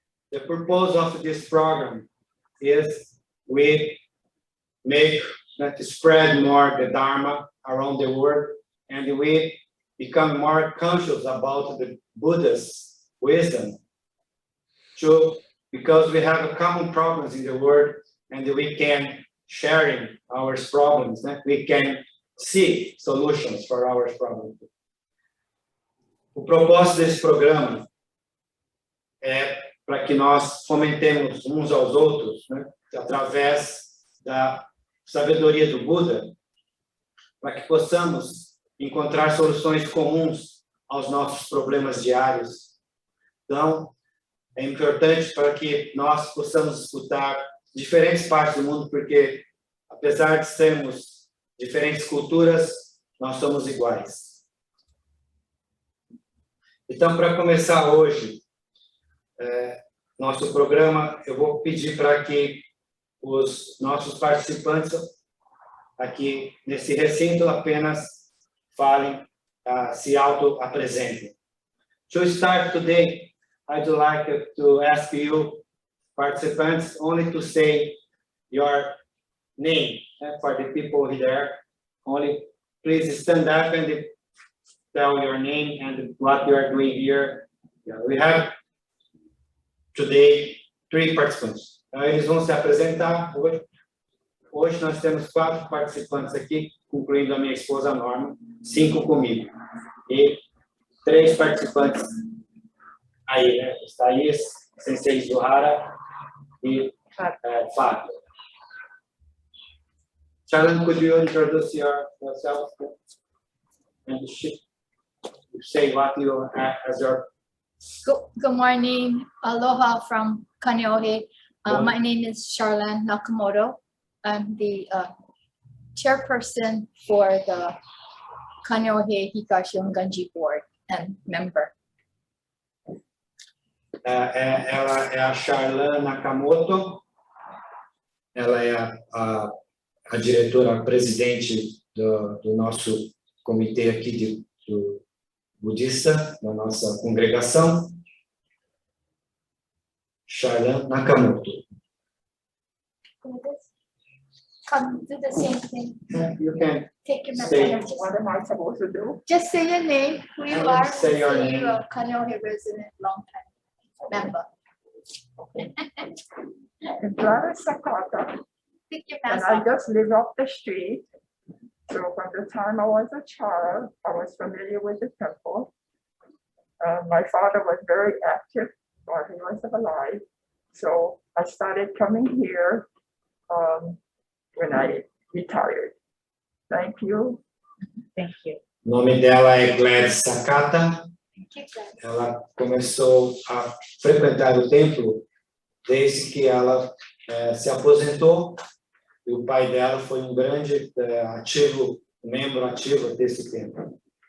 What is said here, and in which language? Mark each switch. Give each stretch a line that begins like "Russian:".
English: The purpose of this program is we make to spread more the Dharma around the world, and we become more conscious about the Buddha's wisdom. Because we have common problems in the world, and we can sharing our problems, we can see solutions for our problems.
Portuguese: O propósito desse programa é para que nós fomentemos uns aos outros, através da sabedoria do Buda, para que possamos encontrar soluções comuns aos nossos problemas diários. Então, é importante para que nós possamos escutar diferentes partes do mundo, porque, apesar de sermos diferentes culturas, nós somos iguais. Então, para começar hoje, nosso programa, eu vou pedir para que os nossos participantes aqui nesse recinto apenas falem, se auto-apresentem.
English: To start today, I'd like to ask you, participants, only to say your name for the people there. Only please stand up and tell your name and what you are doing here. We have today 3 participants.
Portuguese: Eles vão se apresentar hoje. Hoje nós temos 4 participantes aqui, incluindo a minha esposa Norma, 5 comigo. E 3 participantes aí, né? Thaís, Sensei Izuhara e Fabia.
English: Sharon, could you introduce yourself and say what you have as your... Good morning. Aloha from Kaneohe. My name is Charlene Nakamoto. I'm the chairperson for the Kaneohe Higashi Honganji board and member.
Portuguese: Ela é a Charlene Nakamoto. Ela é a diretora presidente do nosso comitê aqui do budista, da nossa congregação. Charlene Nakamoto.
English: Come do the same thing. You can take your say, message. What am I supposed to do? Just say your name, who you are. Say your name. You're a Kaneohe resident, long time member. Sakata, Pick your and mask I up. just live up the street. So from the time I was a child, I was familiar with the temple. My father was very active while he was alive. So I started coming here when I retired. Thank you. Thank you.
Portuguese: O nome dela é Gladys Sakata.
English: Thank you, Glenn.
Portuguese: Ela começou a frequentar o templo desde que ela se aposentou, e o pai dela foi um grande membro ativo desse templo.